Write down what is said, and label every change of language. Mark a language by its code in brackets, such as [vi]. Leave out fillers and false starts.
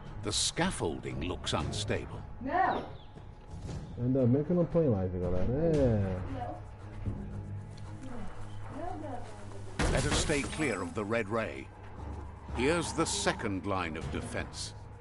[en] The scaffolding looks unstable. [pt] Ainda bem que eu não tô em live, galera. [en] Better stay clear of the red ray. Here's the second line of defense.